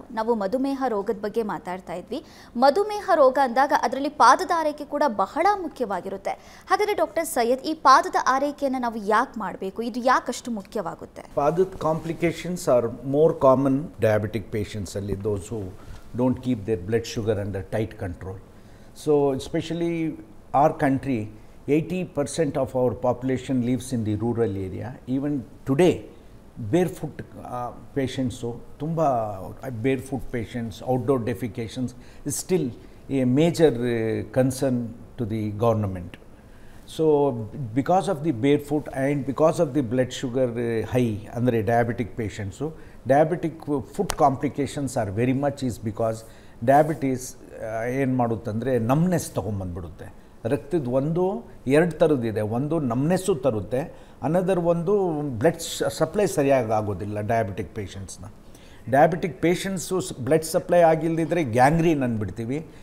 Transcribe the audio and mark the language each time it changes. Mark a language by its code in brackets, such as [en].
[kn] ನಾವು ಮಧುಮೇಹ ರೋಗದ ಬಗ್ಗೆ ಮಾತಾಡ್ತಾ ಇದ್ವಿ. ಮಧುಮೇಹ ರೋಗ ಅಂದಾಗ ಅದರಲ್ಲಿ ಪಾದದ ಆರೈಕೆ ಕೂಡ ಬಹಳ ಮುಖ್ಯವಾಗಿರುತ್ತೆ. ಹಾಗಾದರೆ ಡಾಕ್ಟರ್ ಸೈಯದ್, ಈ ಪಾದದ ಆರೈಕೆಯನ್ನು ನಾವು ಯಾಕೆ ಮಾಡಬೇಕು, ಇದು ಯಾಕಷ್ಟು ಮುಖ್ಯವಾಗುತ್ತೆ? [en] ಪಾದದ complications are more common diabetic patients ಅಲ್ಲಿ, those who don't keep their blood sugar under tight control. So especially our country, 80% of our population lives in the rural area. Even today, barefoot patients, tumba barefoot patients, outdoor defecations is still a major concern to the government. So because of the barefoot and because of the blood sugar high under diabetic patients, so diabetic foot complications are very much is because diabetes [kn] ಏನು ಮಾಡುತ್ತಂದರೆ numbness ತೊಗೊಂಬಂದ್ಬಿಡುತ್ತೆ. ರಕ್ತದ ಒಂದು ಎರಡು ಥರದ್ದಿದೆ, ಒಂದು ನಮ್ನೆಸ್ಸು ತರುತ್ತೆ, another ಒಂದು blood supply ಸರಿಯಾಗಿ ಆಗೋದಿಲ್ಲ diabetic ಪೇಷಂಟ್ಸ್ನ. Diabetic patients blood supply ಆಗಿಲ್ಲದಿದ್ದರೆ gangrene ಅಂದ್ಬಿಡ್ತೀವಿ.